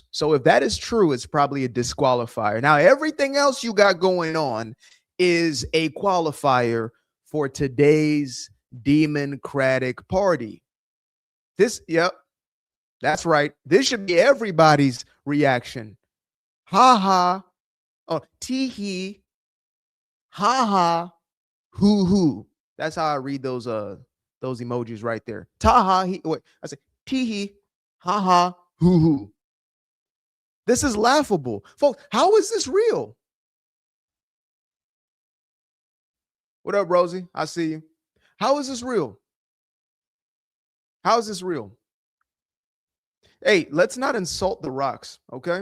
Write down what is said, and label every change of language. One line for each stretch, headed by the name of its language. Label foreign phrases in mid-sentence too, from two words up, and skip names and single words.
English: So if that is true, it's probably a disqualifier. Now, everything else you got going on is a qualifier for today's Democratic Party. Yep, that's right. This should be everybody's reaction. Ha ha. Oh, tee hee. Ha ha. Hoo hoo. That's how I read those emojis right there. Ta ha. Wait, I say tee hee. Ha ha. Hoo hoo. This is laughable. Folks, how is this real? What up, Rosie? I see you. How is this real? How is this real? Hey, let's not insult the rocks, okay?